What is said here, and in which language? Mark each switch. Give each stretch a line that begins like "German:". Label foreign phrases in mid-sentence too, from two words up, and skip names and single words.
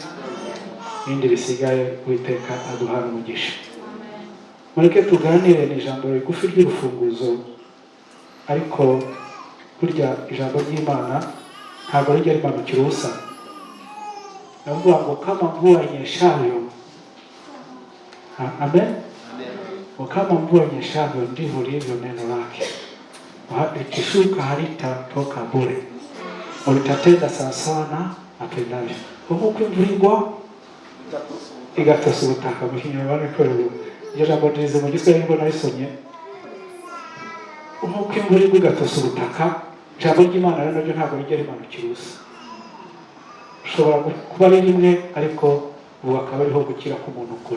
Kinyarwanda: Ibindi bisigaye Uwiteka aduhana umugisha. Mureke tuganire ni ijambo rigufi ry'urufunguzo, ariko burya ijambo ry'Imana ntabwo rijya rimanukira ubusa. Navuga ngo
Swahili: kama mvua inyeshavyo, amen, kama mvua inyeshavyo ndivyo lilivyo neno lake, likishuka halitatoka bure, litatenda sawasawa na apendavyo.
Kinyarwanda: Nk'uko imvura igwa igatosa ubutaka mu Kinyarwanda korero. Iryo jambo rize mu Giswahili ngo narisomye. Nk'uko imvura igwa igatosa ubutaka, ijambo ry'Imana rero naryo ntabwo rijya rimanukira ubusa. Ushobora kuba ari rimwe, ariko ubu akaba ariho gukira k'umuntu ukuri.